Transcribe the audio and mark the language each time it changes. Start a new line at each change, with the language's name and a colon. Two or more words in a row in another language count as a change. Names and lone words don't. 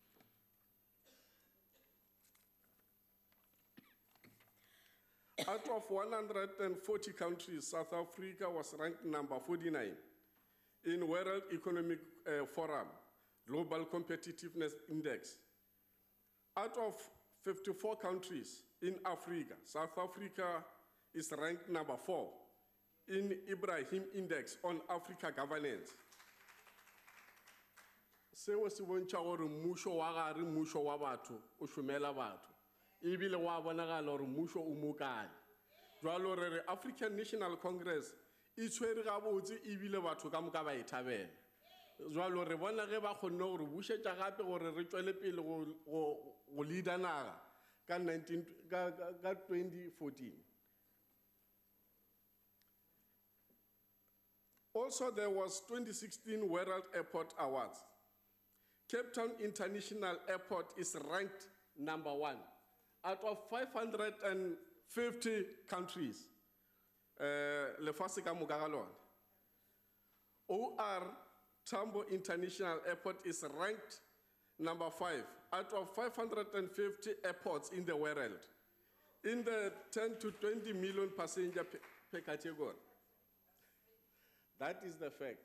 English: Out of 140 countries, South Africa was ranked number 49 in World Economic Forum Global Competitiveness Index. Out of 54 countries in Africa, South Africa is ranked number 4 in Ibrahim Index on Africa governance.
Northern Sotho: Seo se bontšha gore mmušo wa gare mmušo wa batho o šomela batho ebile wa bonagala gore mmušo o mo kae. Jwalo re re African National Congress e tshwere gabotse ebile batho ka moka ba e thabela. Jwalo re bona ge ba kgonne gore bušetša gape gore re tšwele pele go leader naga ka 2014.
English: Also, there was 2016 World Airport Awards. Cape Town International Airport is ranked number 1 out of 550 countries.
Northern Sotho: Lefatshe ka moka ga lona.
English: OR Tambo International Airport is ranked number 5 out of 550 airports in the world, in the 10 to 20 million passenger per category. That is the fact.